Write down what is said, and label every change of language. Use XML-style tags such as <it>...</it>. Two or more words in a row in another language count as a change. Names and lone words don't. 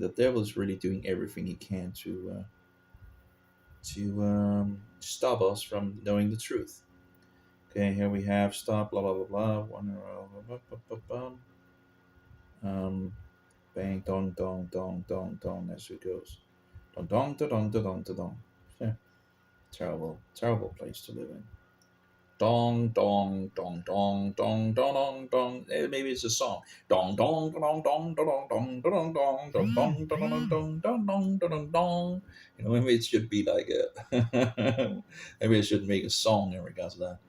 <en>The devil is really doing everything he can to stop us from knowing the truth. Okay, here we have stop, blah, blah, blah, blah. Um, bang, dong, dong, dong, dong, dong, as it goes. Dong, dong, da, dong, da, dong, da, dong. Yeah, terrible, terrible place to live in. Dong, dong, dong, dong, dong, dong, dong, dong. Maybe it's a song. Dong, dong, dong, dong, dong, dong, dong, dong, dong, dong, dong, dong, dong, dong, dong, dong, dong. Maybe it should be like a. Maybe I should make a song in regards to that.</en>